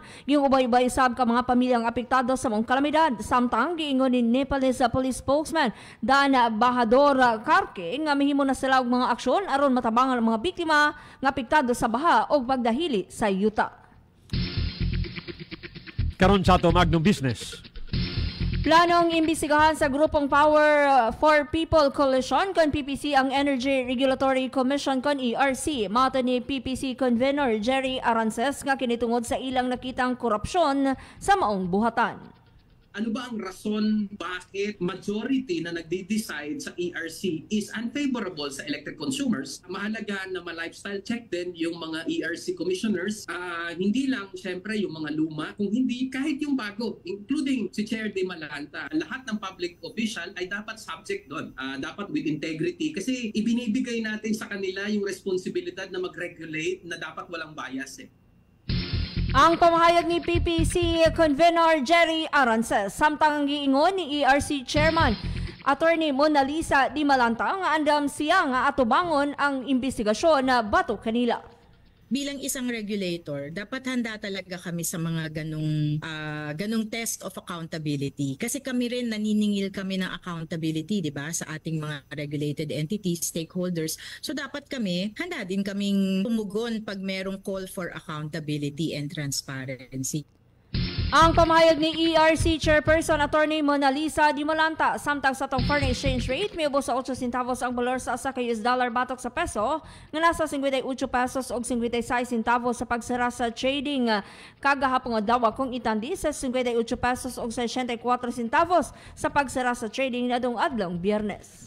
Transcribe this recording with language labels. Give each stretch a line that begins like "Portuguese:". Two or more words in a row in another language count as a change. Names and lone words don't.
Cebuano: Yung ubay-ubay sab ka mga pamilyang apektado sa mong kalamidad. Samtang giingon ni Nepalese Police Spokesman Dan Bahadur Karke nga mihimo na sila og mga aksyon aron matabangan ang mga biktima nga apektado sa baha o pagdahili sa yuta. Karon sa ato Magnum Business. Planong imbestigahan sa grupong Power for People Coalition kon PPC ang Energy Regulatory Commission kon ERC. Mato ni PPC Convener Jerry Arances nga kinitungod sa ilang nakitang korupsyon sa maong buhatan.
Filipino: Ano ba ang rason bakit majority na nagde-decide sa ERC
English: is unfavorable
Filipino: sa
English: electric consumers?
Filipino: Mahalaga na ma-
English: lifestyle check
Filipino: din yung mga ERC commissioners. Hindi lang syempre yung mga luma, kung hindi kahit yung bago, including si Chair De Malanta. Lahat ng
English: public official
Filipino: ay dapat subject doon. Dapat
English: with integrity
Filipino: kasi ibinibigay natin sa kanila yung responsibilidad na mag-regulate na dapat walang bias eh.
Cebuano: Ang pamahayag ni PPC Convener Jerry Arances samtang giingon ni ERC Chairman Attorney Mona Lisa Di Malanta nga andam siya nga atubangon ang investigasyon na bato kanila.
Filipino: Bilang isang regulator, dapat handa talaga kami sa mga ganong
English: test of accountability.
Filipino: Kasi kami rin naniningil kami ng accountability, di ba, sa ating mga
English: regulated entities, stakeholders.
Filipino: So dapat kami, handa din kaming tumugon pag merong
English: call for accountability and transparency.
Cebuano: Ang pamahayag ni ERC Chairperson Attorney Mona Lisa Di Malanta samtang sa tong
English: foreign exchange rate
Cebuano: miubos sa 8 centavos ang balor sa asa ka US dollar batok sa peso nga nasa 58 pesos og 56 centavos sa pagsara sa trading kagahapon adlaw kung itandi sa 58 pesos og 64 centavos sa pagsara sa trading nadong adlong Biyernes.